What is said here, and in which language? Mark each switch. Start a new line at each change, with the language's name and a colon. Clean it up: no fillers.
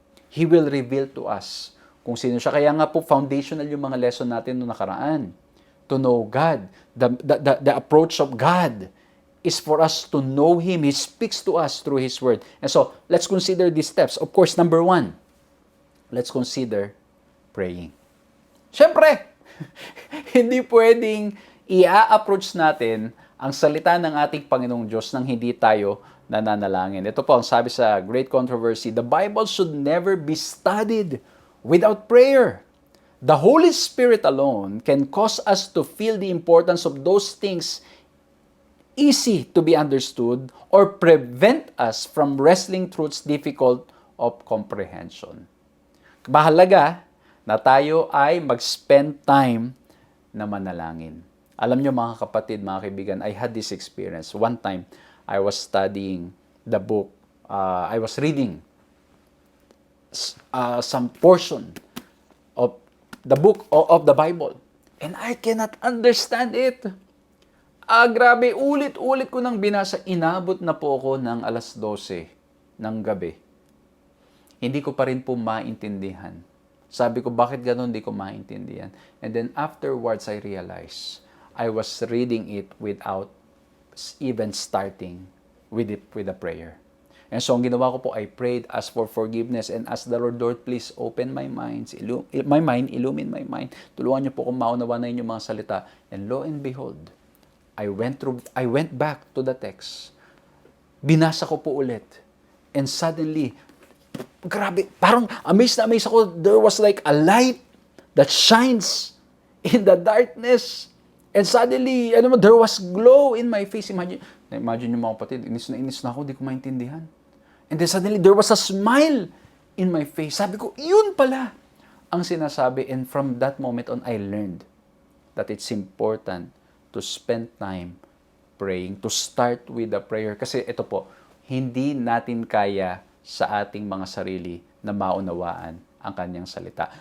English: He will reveal to us
Filipino: kung sino siya. Kaya nga po, foundational yung mga lesson natin noong nakaraan.
English: To know God. The approach of God is for us to know Him. He speaks to us through His Word. And so, let's consider these steps. Of course, number 1, let's consider praying.
Filipino: Siyempre, hindi pwedeng i-approach natin ang salita ng ating Panginoong Diyos nang hindi tayo nananalangin. Ito po ang sabi sa
English: Great Controversy, the Bible should never be studied without prayer. The Holy Spirit alone can cause us to feel the importance of those things easy to be understood or prevent us from wrestling truths difficult of comprehension.
Filipino: Mahalaga na tayo ay mag-spend time na manalangin. Alam nyo mga kapatid, mga kaibigan,
English: I had this experience. One time, I was studying the book. I was reading some portion of the book of the Bible. And I cannot understand it.
Filipino: Grabe, ulit-ulit ko nang binasa. Inabot na po ako ng 12:00 ng gabi. Hindi ko pa rin po maintindihan. Sabi ko, bakit ganun? Hindi ko maintindihan.
English: And then afterwards, I realized, I was reading it without even starting with a prayer. And so,
Filipino: ang ginawa ko po,
English: I prayed, asked for forgiveness, and asked the Lord, please open my mind, illumine my mind.
Filipino: Tulungan niyo po kung maunawa na yung mga salita.
English: And lo and behold, I went back to the text.
Filipino: Binasa ko po ulit.
English: And suddenly,
Filipino: grabe, parang amazed na amazed ako.
English: There was like a light that shines in the darkness. And suddenly, there was glow in my face.
Filipino: Imagine yung mga kapatid, inis na ako, di ko maintindihan.
English: And then suddenly, there was a smile in my face.
Filipino: Sabi ko, yun pala ang sinasabi.
English: And from that moment on, I learned that it's important to spend time praying, to start with a prayer.
Filipino: Kasi ito po, hindi natin kaya sa ating mga sarili na maunawaan ang kanyang salita.